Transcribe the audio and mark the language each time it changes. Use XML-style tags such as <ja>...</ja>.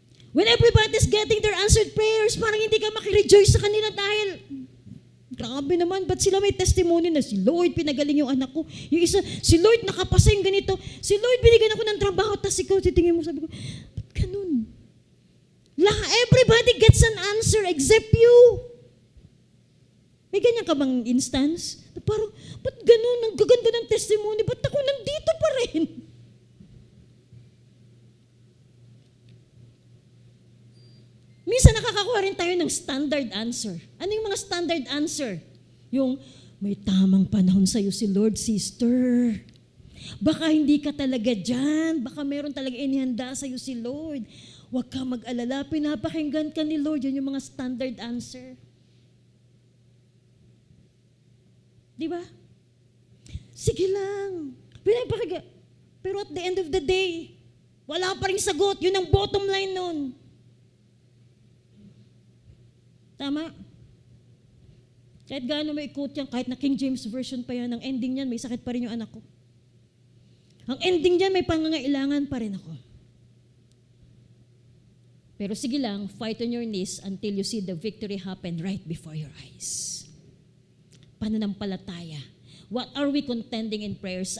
<en>When everybody's getting their answered prayers,</en> <tl>parang hindi ka makirejoice sa kanila dahil grabe naman, ba't sila may testimony na si Lord, pinagaling yung anak ko. Yung isa, si Lord, nakapasa yung ganito. Si Lord, binigyan ako ng trabaho, tapos ikaw, titingin mo, sabi ko, ba't ganun?</tl> <en>Everybody gets an answer except you.</en> <tl>May ganyan ka bang instance? Na parang, ba't ganun? Ang gaganda ng testimony. Ba't ako nandito pa rin? Minsan nakakakuha rin tayo ng standard answer. Ano yung mga standard answer? Yung, may tamang panahon sa'yo si Lord, sister. Baka hindi ka talaga dyan. Baka meron talaga inihanda sa'yo si Lord. Huwag ka mag-alala. Pinapakinggan ka ni Lord. Yan yung mga standard answer. Di ba? Sige lang. Pinapakinggan. Pero</tl> <en>at the end of the day,</en> <tl>wala pa rin sagot. Yun ang bottom line nun. Tama? Kahit gaano may ikot yan, kahit na King James Version pa yan, ang ending niyan, may sakit pa rin yung anak ko. Ang ending niyan, may pangangailangan pa rin ako. Pero sige lang,</tl> <en>fight on your knees until you see the victory happen right before your eyes. Pananampalataya. What are we contending in prayers?</en>